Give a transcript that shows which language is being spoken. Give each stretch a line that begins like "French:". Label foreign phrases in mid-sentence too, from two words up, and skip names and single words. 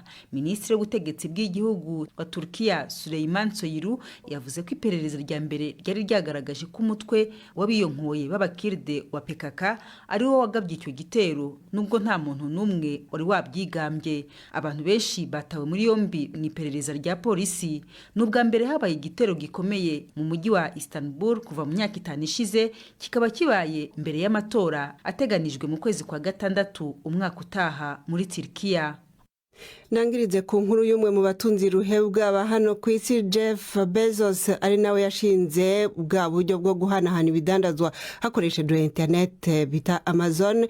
Kinyarwanda: Minisitiri w'ubutegetsi bw'igihugu wa Turkiya Süleyman Soylu yavuze ko iperereza rya mbere ryari ryagaragaje ko umutwe w'abiyonkoye b'abakirde wa PKK ari wo wagabye icyo gitero, nubwo nta muntu n'umwe wari wabyigambye. Abantu benshi batawe muri yombi mu iperereza rya polisi. N'ubwa mbere habaye igitero gikomeye mu mujyi wa Istanbul kuva mu myaka 5 ishize, kikaba kibaye mbere y'amatora ateganijwe mu kwezi kwa gatandatu umwaka utaha muri Turkiya.
Rundi: Nangirize ku nkuru y'umwe mu batunzi ruhebwa aba hano ku isi Jeff Bezos ari nawe yashinze bwa buryo bwo guhanahana ibidandazwa hakoreshejwe internet bita Amazon.